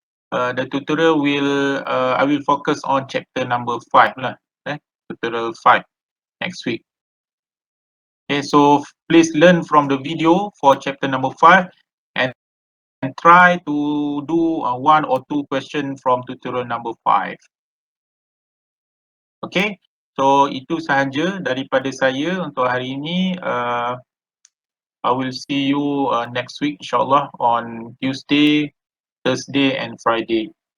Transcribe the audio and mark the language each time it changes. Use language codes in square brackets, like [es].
[en] The tutorial will I will focus on chapter number 5 lah. Tutorial 5 next week. Okay, so please learn from the video for chapter number 5 and try to do 1 or 2 question from tutorial number 5. [ms] Okay, so itu sahaja daripada saya untuk hari ini. [en] I will see you next week insyaAllah on Tuesday, Thursday and Friday.